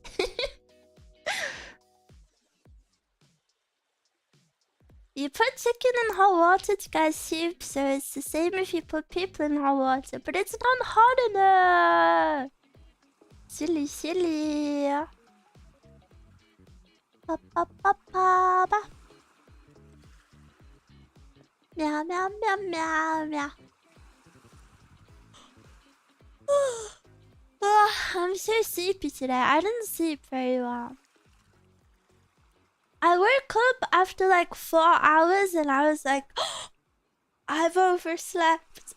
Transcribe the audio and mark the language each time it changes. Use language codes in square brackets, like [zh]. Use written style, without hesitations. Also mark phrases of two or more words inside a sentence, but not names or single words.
[en] You put chicken in hot water to get soup, so it's the same if you put people in hot water, but it's not hot enough. Silly, silly. Ba, ba, ba, ba, ba. Meow, meow, meow, meow, meow. I'm so sleepy today. I didn't sleep very well. I woke up after like 4 hours and I was like, oh, I've overslept.